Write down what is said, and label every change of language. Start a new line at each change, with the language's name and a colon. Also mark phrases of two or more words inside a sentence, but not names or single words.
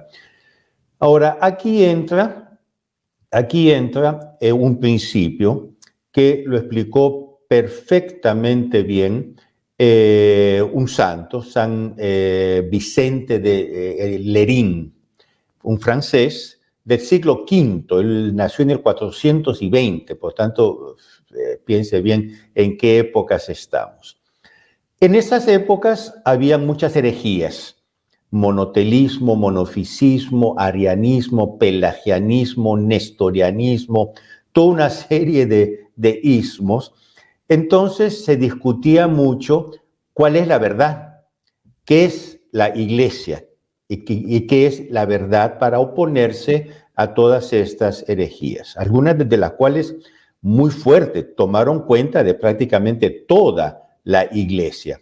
Spanish: Ahora, aquí entra un principio que lo explicó perfectamente bien un santo, San Vicente de Lerín, un francés del siglo V, él nació en el 420, por tanto, piense bien en qué épocas estamos. En esas épocas había muchas herejías: monotelismo, monofisismo, arianismo, pelagianismo, nestorianismo, toda una serie de ismos. Entonces se discutía mucho cuál es la verdad, qué es la iglesia y qué es la verdad, para oponerse a todas estas herejías, algunas de las cuales muy fuertes tomaron cuenta de prácticamente toda la iglesia.